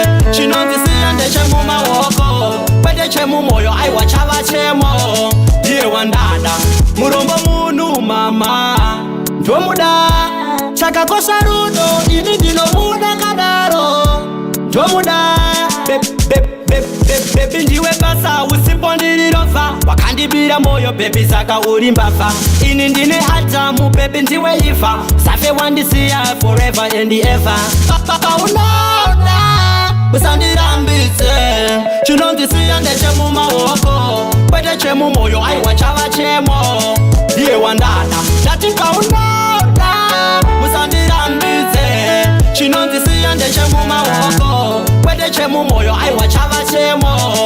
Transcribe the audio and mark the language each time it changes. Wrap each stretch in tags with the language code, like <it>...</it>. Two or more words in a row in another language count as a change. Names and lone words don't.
<sn>Chinonzi siya ndechemumaoko. Kwete chemumoyo, aiwa chava chemo. Iye wandada. Murombo munhu mama, ndomuda. Chakakosha rudo, ini ndinomuda kadaro. Ndomuda. Be-, be-, be-, be-, baby, ndiwe basa, usipo ndirirofa. Wakandibira moyo, baby, saka uri mbavha. Ini ndine Adamu, baby, ndiwe Eva. Safe wandisiya</sn> <en>forever and ever.</en> <sn>Pa-, pa-, paunoda, usandirambidze. Chinonzi siya ndechemumaoko. Kwete chemumoyo, aiwa chava chemo. Iye wandada. Ndati paunoda, usandirambidze. Chinonzi siya ndechemumaoko. Kwete chemumoyo, aiwa chava chemo.</sn>